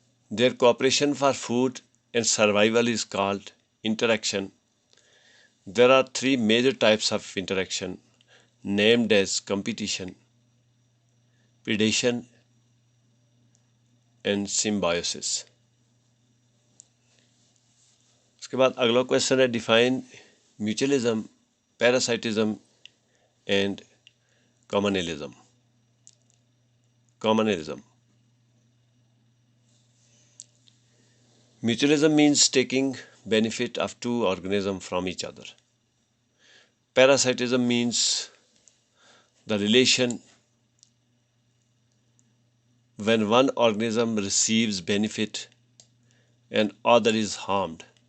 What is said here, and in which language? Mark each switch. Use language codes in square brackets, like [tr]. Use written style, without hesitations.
[en] Their cooperation for food and survival is called interaction. There are 3 major types of interaction named as competition, predation, and symbiosis. [ur] اس کے بعد اگلا question ہے [en] Define mutualism, parasitism and commensalism. Mutualism means taking benefit of 2 organisms from each other. Parasitism means the relation when one organism receives benefit and other is harmed.